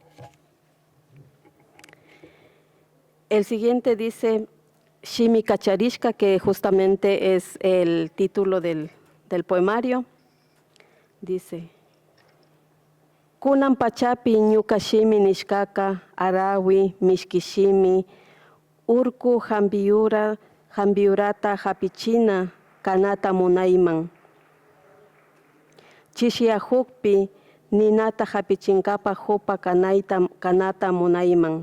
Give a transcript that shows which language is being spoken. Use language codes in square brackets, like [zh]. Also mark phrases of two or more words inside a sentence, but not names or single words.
[es] El siguiente dice Shimi Kacharishka, que justamente es el título del poemario. Dice: [qu] Kunan pachapi ñuka shimi nishkaka, arawi, mishkishimi, urku jambiurata japichina, kanata munayman. Chishiahukpi ninata hapichinkapa hopa kanata munayman.